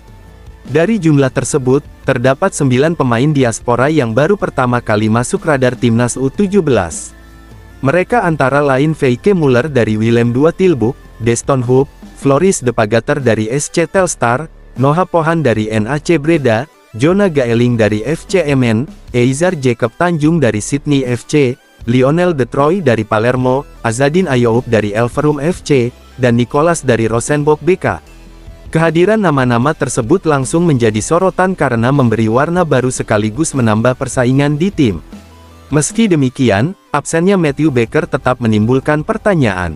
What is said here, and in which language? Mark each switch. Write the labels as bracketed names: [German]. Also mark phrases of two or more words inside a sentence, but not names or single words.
[Indonesian] Dari jumlah tersebut, terdapat 9 pemain diaspora yang baru pertama kali masuk radar Timnas U17. Mereka antara lain Feike Muller dari Willem II Tilburg, Deston Hoop, Floris de Pagater dari SC Telstar, Noah Pohan dari NAC Breda, Jonah Gaeling dari FC Emmen, Eizar Jacob Tanjung dari Sydney FC, Lionel De Troy dari Palermo, Azadin Ayoub dari Elverum FC, dan Nicolas dari Rosenborg BK. Kehadiran nama-nama tersebut langsung menjadi sorotan karena memberi warna baru sekaligus menambah persaingan di tim. Meski demikian, absennya Matthew Baker tetap menimbulkan pertanyaan.